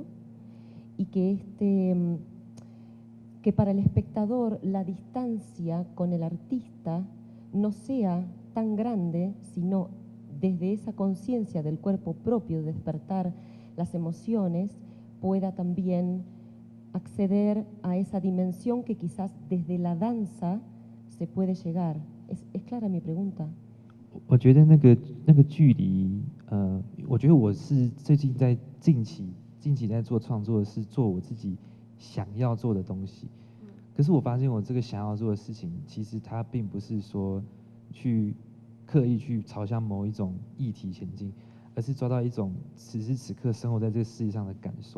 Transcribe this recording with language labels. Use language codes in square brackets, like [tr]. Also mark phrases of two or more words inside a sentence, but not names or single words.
[es] y que para el espectador la distancia con el artista no sea tan grande, sino desde esa conciencia del cuerpo propio, de despertar las emociones, pueda también acceder a esa dimensión que quizás desde la danza se puede llegar. ¿Es clara mi pregunta? [zh] 我觉得那个距离，我觉得我是最近在近期在做创作，是做我自己想要做的东西。可是我发现我这个想要做的事情，其实它并不是说去刻意去朝向某一种议题前进，而是抓到一种此时此刻生活在这个世界上的感受。